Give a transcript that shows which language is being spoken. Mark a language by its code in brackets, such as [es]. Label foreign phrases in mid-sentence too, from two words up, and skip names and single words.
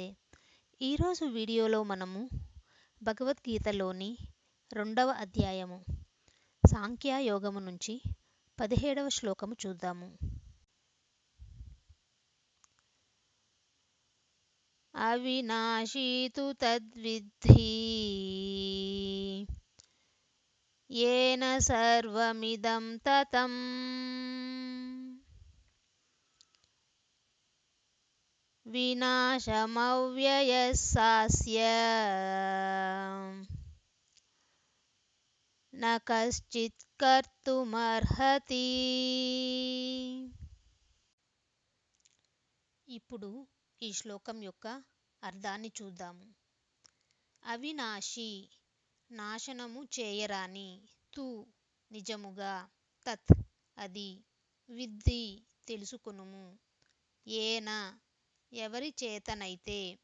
[te] ఈరోజు వీడియోలో మనము భగవద్గీతలోని 2వ అధ్యాయము సాంఖ్యయోగము నుంచి 17వ శ్లోకము చూద్దాము. [sa] అవినాశీ తు తద్విద్ధి येन सर्वमिदं ततं विनाशमव्ययस्यास्य न कश्चित् कर्तुमर्हति. [te] ఇప్పుడు ఈ శ్లోకం యొక్క అర్థాన్ని చూద్దాము. అవినాశి నాశనము చేయరాని, తు నిజముగా, తత్ అది, విద్ధి తెలుసుకొనుము, ఏన ఎవరి చేతనైతే,